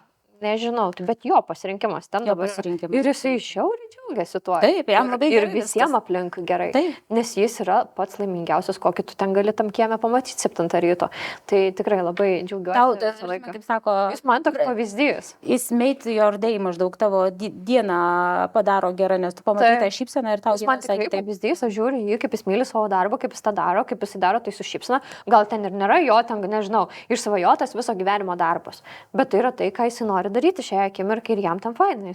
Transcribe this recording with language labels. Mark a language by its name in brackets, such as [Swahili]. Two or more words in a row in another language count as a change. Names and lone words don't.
[Lithuanian] Nežinau, bet jo pasirinkimas ten dabar. Ir jisai žiauriai džiaugiasi tuo. Taip, jam labai gerai. Ir visiems aplink gerai. Taip. Nes jis yra pats laimingiausias, kokį tu ten gali tam kieme pamatyti 7 ryto. Tai tikrai labai džiaugiuosi. Kaip sako, jis man toks pavyzdys. Jis [English] made your day, [Lithuanian] maždaug tavo dieną padaro gerą, nes tu pamatai tą šypseną ir tau jis man tikrai pavyzdys. Aš žiūriu jį, kaip jis myli savo darbą, kaip jis tą daro, kaip jis daro tai su šypsena. Gal ten ir nėra jo, ten, nežinau, išsvajotas viso gyvenimo darbas. Bet tai yra tai, ką jis nori daryti šią akimirką ir jam tam fainai.